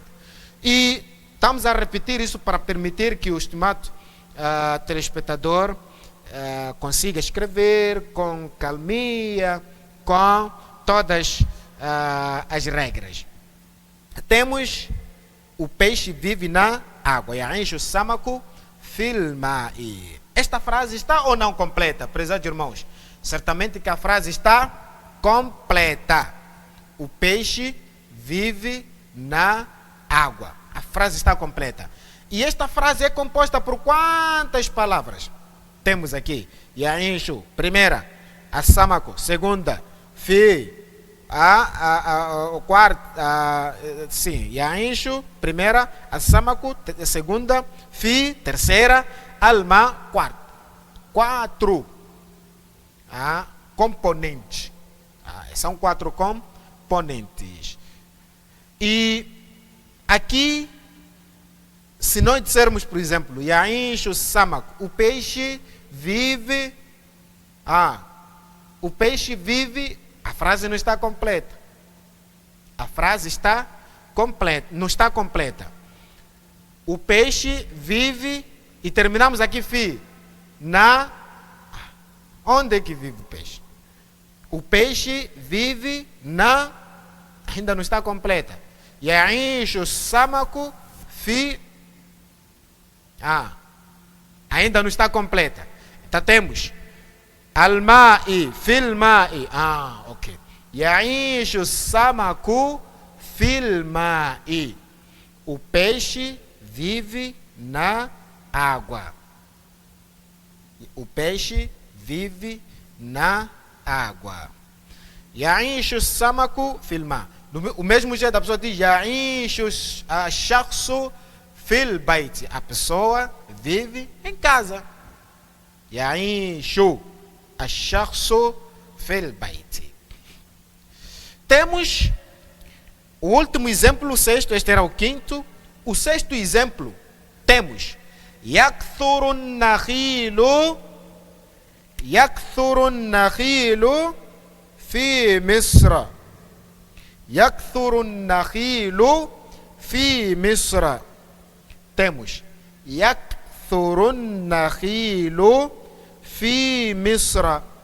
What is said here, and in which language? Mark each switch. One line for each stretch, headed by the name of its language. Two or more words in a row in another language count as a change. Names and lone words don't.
Portuguese: E estamos a repetir isso para permitir que o estimado telespectador consiga escrever com calmia, com todas as regras. Temos o peixe vive na água.
Arabic: يعيش السمك في الماء.
Portuguese: Esta frase está ou não completa, prezados irmãos? Certamente que a frase está completa. O peixe vive na água. A frase está completa. E esta frase é composta por quantas palavras? Temos aqui Ya'ishu, primeira. As-samaku, segunda. Fi, sim, Ya'ishu, primeira. As-samaku, segunda. Fi, terceira. Al-ma, quarta. Quatro componentes. São quatro componentes. E aqui, se nós dissermos, por exemplo,
Arabic: يعيش السمك,
Portuguese: o peixe vive. O peixe vive. A frase não está completa. A frase está completa, não está completa. O peixe vive. E terminamos aqui, fi. Na. Onde é que vive o peixe? O peixe vive na. Ainda não está completa.
Arabic: يعيش السمك في.
Portuguese: Ainda não está completa. Então temos
Arabic: الماء، في الماء.
Portuguese: Ok.
Arabic: يعيش السمك في الماء.
Portuguese: O peixe vive na água. O peixe vive na água.
Arabic: يعيش السمك في الماء'.
Portuguese: O mesmo jeito a pessoa diz
Arabic: يعيش الشخص في البيت,
Portuguese: a pessoa vive em casa.
Arabic: يعيش، الشخص في البيت.
Portuguese: Temos o último exemplo, o sexto, este era o quinto. O sexto exemplo, temos
Arabic: يكثر النخيل في مصر. يكثر النخيل في مصر. Temos يكثر النخيل في مصر.